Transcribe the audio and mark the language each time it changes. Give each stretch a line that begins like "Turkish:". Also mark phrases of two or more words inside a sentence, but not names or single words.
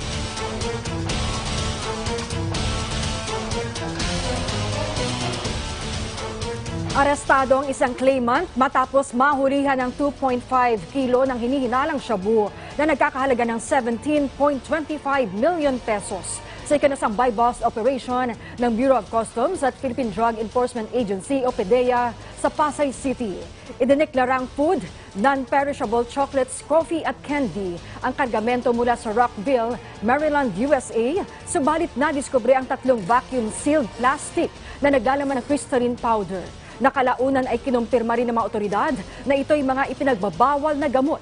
Filipino: Arestado ang isang claimant matapos mahulihan ng 2.5 kilo ng hinihinalang shabu na nagkakahalaga ng 17.25 million pesos sa ikinasang
English: buy-bust operation
Filipino: ng Bureau of Customs at Philippine Drug Enforcement Agency o PDEA sa Pasay City. Idineklarang
English: food, non-perishable chocolates, coffee
Filipino: at candy ang kargamento mula sa Rockville, Maryland, USA, subalit nadiskubre ang 3
English: vacuum-sealed plastic
Filipino: na naglalaman ng
English: crystalline powder.
Filipino: Nakalaunan ay kinumpirma rin ng mga otoridad na ito'y mga ipinagbabawal na gamot.